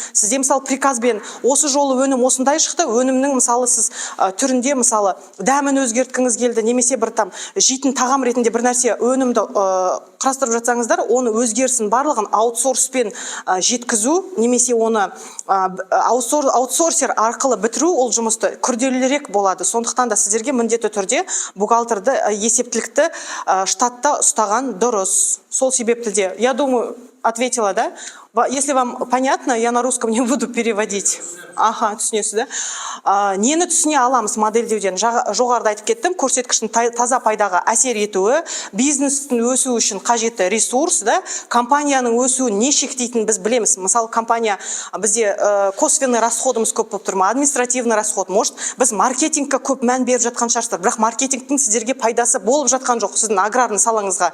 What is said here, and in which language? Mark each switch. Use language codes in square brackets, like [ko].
[kk] Сізде, мысалы, приказбен осы жолы өнім осындай шықты, өнімнің, мысалы, сіз түрінде, мысалы, дәмін өзгерткіңіз келді, немесе бір там жейтін тағам ретінде бір нәрсе өнімді құрастырып жатсаңыздар, оны өзгерсін барлығын аутсорспен жеткізу, немесе оны аутсорсер арқылы бітіру, ол жұмысты күрделірек болады. Сондықтан да сіздерге міндетті түрде бухгалтерді, есептілікті штатта ұстаған дұрыс. Сол себепті де, [ru] я думаю, ответила, да? Если вам понятно, я на русском не буду переводить. [kk] Ага, түсінесіз, да? Нені түсіне аламыз модельдеуден? Жоғарыда айтып кеттім, көрсеткіштің таза пайдаға әсер етуі, бизнестің өсуі үшін қажетті ресурс, да? Компанияның өсуін не шектейтінін біз білеміз. Мысалы, компания бізде косвенный расходымыз көп болып тұр ма, [ru] административный расход, может, [kk] біз маркетингке көп мән беріп жатқан шығарсыздар, бірақ маркетингтің сіздерге пайдасы болып жатқан жоқ, сіздің аграрный салаңызға.